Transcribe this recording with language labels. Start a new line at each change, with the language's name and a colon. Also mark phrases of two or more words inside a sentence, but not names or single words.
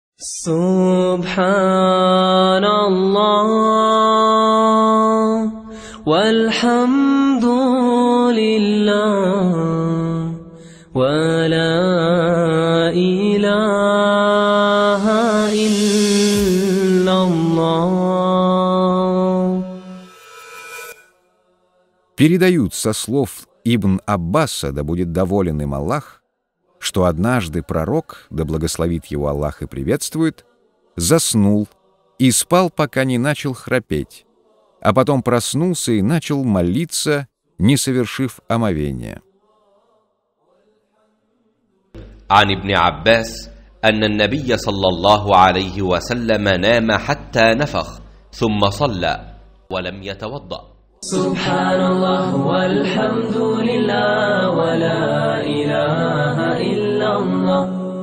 Arabic: سبحان الله والحمد لله ولا إله إلا الله.
Russian: Передают со слов Ибн Аббаса, да будет доволен им Аллах, что однажды пророк, да благословит его Аллах и приветствует, заснул и спал, пока не начал храпеть, а потом проснулся и начал молиться, не совершив омовения.
Arabic: عن ابن عباس أن النبي صلى الله عليه وسلم نام حتى نفخ ثم صلى ولم يتوضأ. سبحان الله والحمد لله ولا إله إلا الله